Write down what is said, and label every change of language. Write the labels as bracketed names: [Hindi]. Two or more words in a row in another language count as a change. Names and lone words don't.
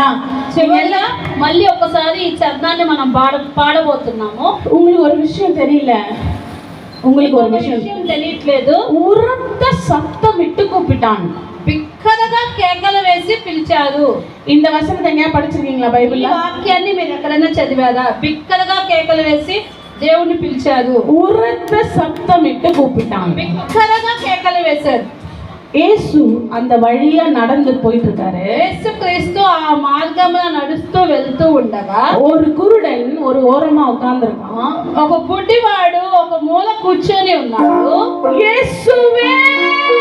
[Telugu] చివరిగా మళ్ళీ ఒకసారి ఈ చరణాన్ని మనం పాడబోతున్నాము. [Tamil] உங்களுக்கு ஒரு விஷயம் தெரியல. உங்களுக்கு ஒரு விஷயம் [Telugu] తెలియట్లేదు. [Tamil] உரத்த சத்தம் விட்டு கூப்பிட்டான். [Telugu] బిక్కరగా కేకలు వేసి పిలిచారు. [Tamil] இந்த வசனத்தை எங்கேயா படிச்சிருக்கீங்களா [Telugu] ఈ బైబిల్లో? వాక్యాన్ని మీరు ఎక్కడైనా చదివారా? బిక్కరగా కేకలు వేసి దేవుణ్ణి పిలిచారు. [Tamil] உரத்த சத்தம் விட்டு கூப்பிட்டான். [Telugu] బిక్కరగా కేకలు వేశారు. [Tamil] యేసు அந்த வழியா நடந்து போயிட்டு இருக்காரு. [Telugu] యేసుక్రీస్తు ఆ మార్గమున నడుస్తూ వెళ్తూ ఉండగా [Tamil] ஒரு குருடன் ஒரு ஓரமா உட்கார்ந்திருக்கான். [Telugu] ఒక గుడ్డివాడు ఒక మూల కూర్చొని ఉన్నాడు. [Tamil] యేసుவே